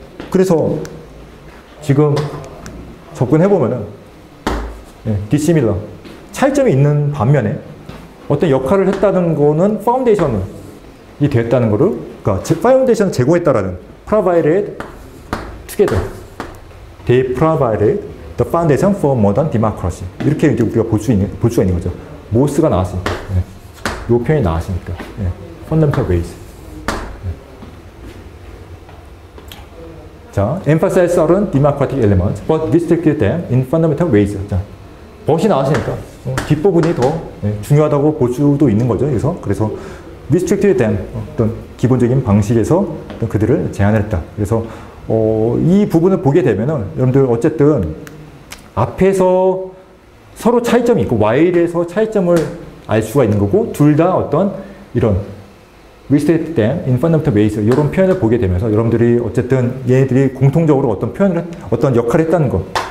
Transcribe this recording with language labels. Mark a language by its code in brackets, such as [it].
[ko] 그래서 지금 접근해보면은, 예, dissimilar. 차이점이 있는 반면에 어떤 역할을 했다는 거는 파운데이션이 됐다는 거를, 그러니까 파운데이션을 제공했다라는, [en] provided together. They provided the foundation for modern democracy. [ko] 이렇게 이제 우리가 볼 수가 있는 거죠. 모스가 나왔으니까. 예. 요 표현이 나왔으니까. 예. [en] fundamental ways. [ko] 자, [en] emphasize certain democratic elements, but restricted them in fundamental ways. [ko] 자, 벗이 나왔으니까 뒷부분이 더 중요하다고 볼 수도 있는 거죠. 그래서 [en] restricted them, [ko] 어떤 기본적인 방식에서 어떤 그들을 제한을 했다. 그래서 이 부분을 보게 되면은 여러분들 어쨌든 앞에서 서로 차이점이 있고 while에서 차이점을 알 수가 있는 거고, 둘 다 어떤 이런 [en] restrict them in fundamental ways, [ko] 이런 표현을 보게 되면서 여러분들이 어쨌든 얘네들이 공통적으로 어떤 역할을 했다는 것.